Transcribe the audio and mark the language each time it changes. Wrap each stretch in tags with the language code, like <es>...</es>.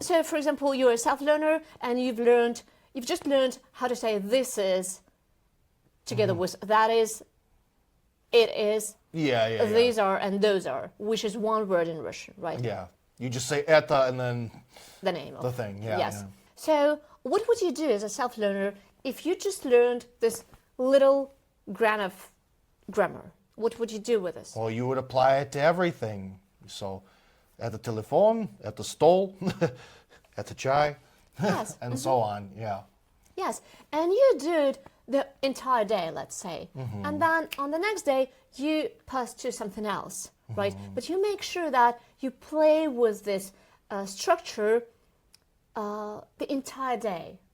<en>so for example, you're a self-learner and you've just learned how to say this is together with that is, it is, these are, and those are, which is one word in Russian, right? Yeah. You just say это and then the name of the thing. Yeah. Yes. So what would you do as a self-learner if you just learned this little grain of grammar? What would you do with this? Well, you would apply it to everything.</en> <ru>So, это телефон, это стол, это чай,</ru> <en>Yes. and so on. Yeah. Yes, and you do it the entire day, let's say, and then on the next day you pass to something else, right? But you make sure that you play with this structure the entire day.</en>